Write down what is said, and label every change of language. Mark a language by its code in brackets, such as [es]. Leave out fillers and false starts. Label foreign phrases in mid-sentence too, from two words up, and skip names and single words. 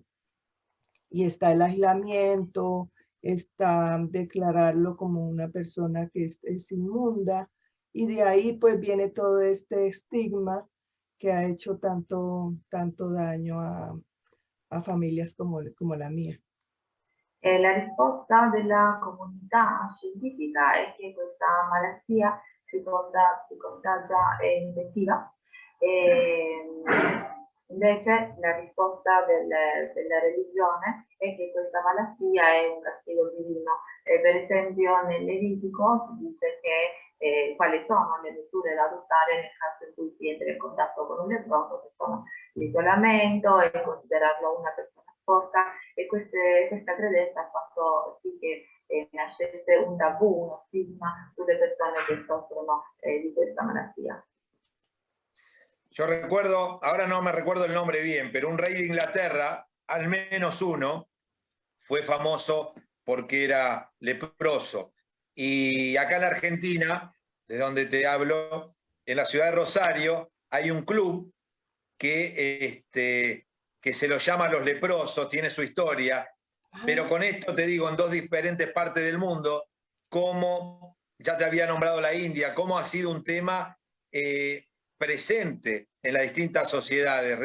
[es] Y está el aislamiento, está declararlo como una persona que es inmunda, y de ahí pues viene todo este estigma que ha hecho tanto daño a familias como la mia. [it] La risposta della comunità scientifica è che questa malattia si contagia e infettiva. Invece la risposta della religione è che questa malattia è un castigo divino. Per esempio nel Levitico si dice che quali sono le misure da adottare nel caso in cui si entra in contatto con un leproso, che sono l'isolamento e considerarlo una persona sporca, e questa credenza ha fatto sì che nascesse un tabù, uno stigma sulle persone che soffrono di questa malattia. [es] Yo recuerdo, ahora no me recuerdo el nombre bien, pero un rey de Inglaterra, al menos uno, fue famoso porque era leproso. Y acá en la Argentina, de donde te hablo, en la ciudad de Rosario, hay un club que se lo llama Los Leprosos, tiene su historia, pero con esto te digo, en dos diferentes partes del mundo, como ya te había nombrado la India, cómo ha sido un tema presente en las distintas sociedades.